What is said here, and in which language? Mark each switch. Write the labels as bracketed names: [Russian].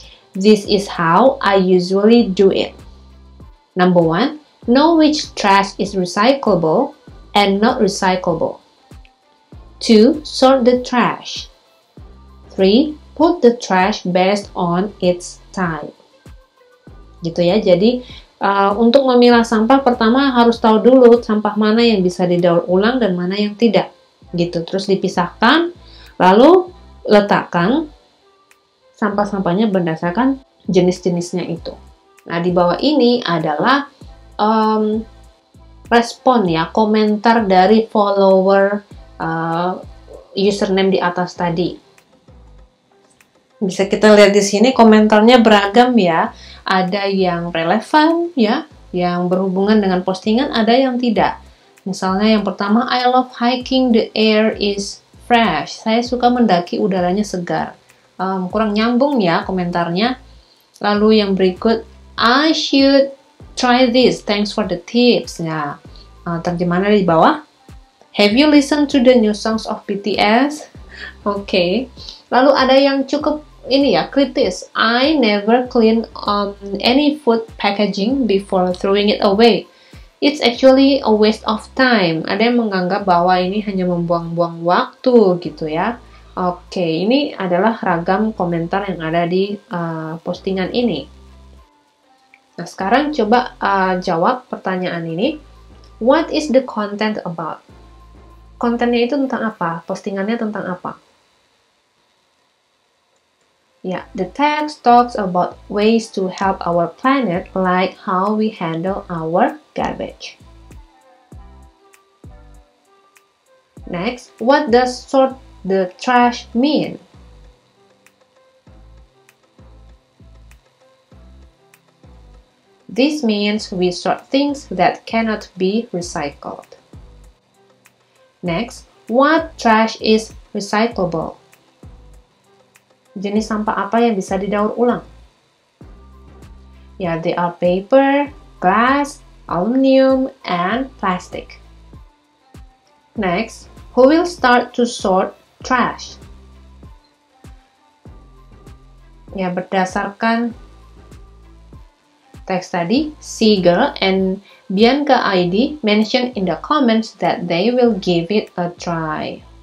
[English] This is how I usually do it. Number 1, know which trash is recyclable and not recyclable. 2, sort the trash. 3, put the trash based on its type. [Indonesian] Gitu ya, jadi untuk memilah sampah pertama harus tahu dulu sampah mana yang bisa didaur ulang dan mana yang tidak. Gitu, terus dipisahkan, lalu letakkan sampah-sampahnya berdasarkan jenis-jenisnya itu. Nah, di bawah ini adalah respon ya, komentar dari follower username di atas tadi. Bisa kita lihat di sini komentarnya beragam ya. Ada yang relevan ya, yang berhubungan dengan postingan, ada yang tidak. [English] Misalnya yang pertama, I love hiking, the air is fresh. [Indonesian] Saya suka mendaki, udaranya segar. Kurang nyambung ya komentarnya. [English] Lalu yang berikut, I should try this, thanks for the tips. [Indonesian] Nah, terjemahannya di bawah. [English] Have you listened to the new songs of BTS? [Indonesian] Oke. Lalu ada yang cukup ini ya, kritis. [English] I never clean any food packaging before throwing it away. It's actually a waste of time. [Indonesian] Ada yang menganggap bahwa ini hanya membuang-buang waktu gitu ya. Oke, ini adalah ragam komentar yang ada di postingan ini. Nah, sekarang coba jawab pertanyaan ini. [English] What is the content about? [Indonesian] Kontennya itu tentang apa? Postingannya tentang apa? [English] Ya, the text talks about ways to help our planet, like how we handle our garbage. Next, what does sort the trash mean? This means we sort things that cannot be recycled. Next, what trash is recyclable? [Indonesian] Jenis sampah apa yang bisa didaur ulang? [English] Ya, they are paper, glass, aluminum, and plastic. Next, who will start to sort trash? [Indonesian] Ya, berdasarkan teks tadi, [English] Seager and Bianca ID mention in the comments that they will give it a try.